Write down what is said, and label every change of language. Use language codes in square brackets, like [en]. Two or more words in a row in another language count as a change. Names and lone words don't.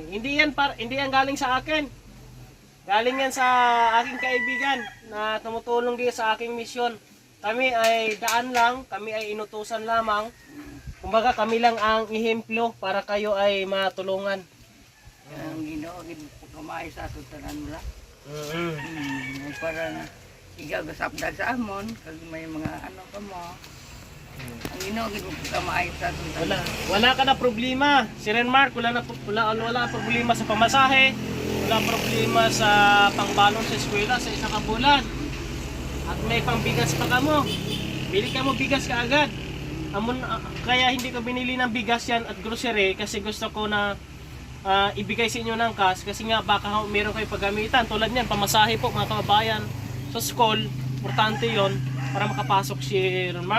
[tl] Hindi yan galing sa akin. Galing yan sa aking kaibigan na tumutulong din sa aking misyon. Kami ay daan lang, kami ay inutusan lamang. Kumbaga kami lang ang ihemplo para kayo ay matulungan. [hil] Ang Ginoo gid kamay sa ato tanan nila. Para ikaw gasapdag sa amon kag may mga kamo. Ang Ginoo gid kamay sa ato tanan. Wala ka na problema. Si Renmark wala problema sa pamasahe. Wala problema sa pangbalon sa eskwela sa isang bulan. At may pangbigas pa kamo. Bili ka mo bigas kaagad. [tl] Kaya hindi ko binili ng bigas yan at grocery kasi gusto ko na ibigay sa inyo ng cash kasi nga baka meron kayo paggamitan tulad niyan, pamasahe po mga kababayan sa school, importante yon para makapasok si Renmark.